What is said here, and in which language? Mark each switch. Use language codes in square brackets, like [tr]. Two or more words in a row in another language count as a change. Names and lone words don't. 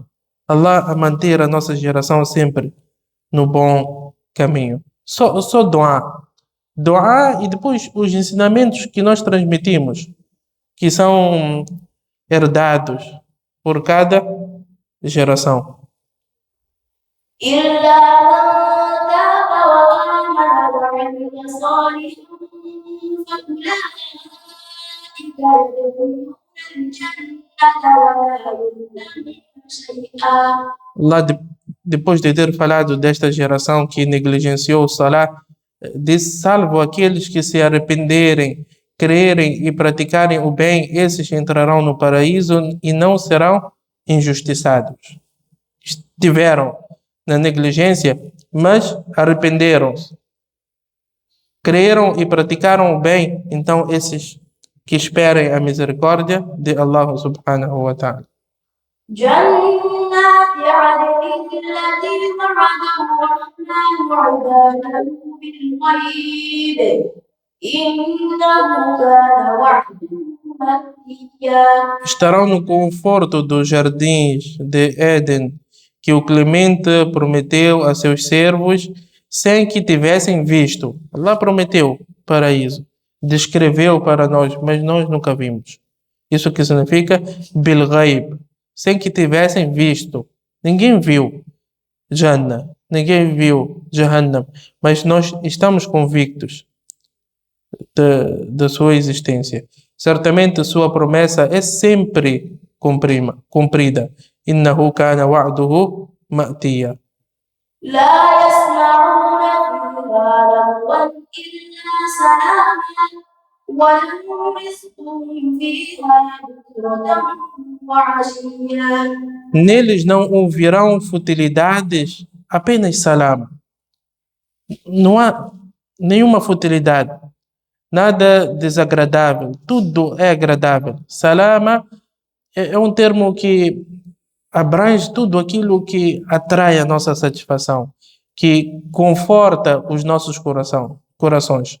[pt] Allah a manter a nossa geração sempre no bom caminho. Só dua. Dua e depois os ensinamentos que nós transmitimos, que são herdados por cada geração. [ar] إلا من تاب وآمن وعمل صالحا فأولئك يدخلون الجنة ولا يظلمون شيئا. [pt] Lá depois de ter falado desta geração que negligenciou o Salah, diz: salvo aqueles que se arrependerem, crerem e praticarem o bem, esses entrarão no paraíso e não serão injustiçados. Tiveram na negligência, mas arrependeram-se, creram e praticaram o bem, então esses que esperem a misericórdia de Allah [ar] سبحانه وتعالى. جنات عدن التي وعد الرحمن عباده بالغيب إنه كان وعده مأتيا. [pt] Estarão no conforto dos jardins de Éden, que o Clemente prometeu a seus servos sem que tivessem visto. Allah prometeu paraíso, descreveu para nós, mas nós nunca vimos. Isso que significa [ar] بالغيب, [pt] sem que tivessem visto. Ninguém viu Jannah, ninguém viu Jahannam, mas nós estamos convictos da sua existência. Certamente sua promessa é sempre cumprida. [ar] إنه كان وعده مأتيا. لا يسمعون فيها لغوا إلا سلاما ولهم رزقهم فيها بكرة وعشيا. [pt] Neles não ouvirão futilidades, apenas salam. Não há nenhuma futilidade, nada desagradável, tudo é agradável. Salama é um termo que abrange tudo aquilo que atrai a nossa satisfação, que conforta os nossos corações.